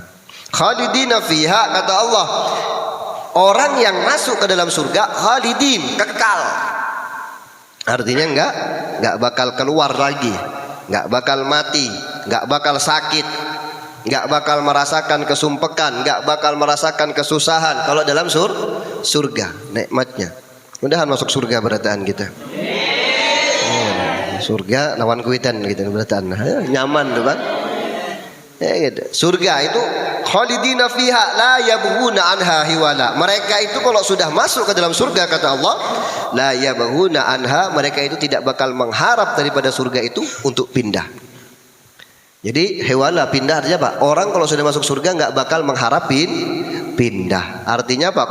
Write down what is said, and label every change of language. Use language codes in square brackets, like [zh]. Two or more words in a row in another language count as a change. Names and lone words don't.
[ar] خالدين فيها, [id] kata Allah, orang yang masuk ke dalam surga khalidin, kekal. Artinya enggak bakal keluar lagi, enggak bakal mati, enggak bakal sakit, enggak bakal merasakan kesumpekan, enggak bakal merasakan kesusahan kalau dalam surga nikmatnya. [bjn] Mudahan masuk surga berataan kita. Surga lawan kuitan gitu berataan. Nyaman tuh kan? Ya, gitu. Surga itu [ar] خالدين فيها لا يبغون عنها حولا. [id] Mereka itu kalau sudah masuk ke dalam surga, kata Allah, [ar] لا يبغون عنها, [id] mereka itu tidak bakal mengharap daripada surga itu untuk pindah. Jadi hiwala, pindah artinya apa? Orang kalau sudah masuk surga nggak bakal mengharap pindah. Artinya apa?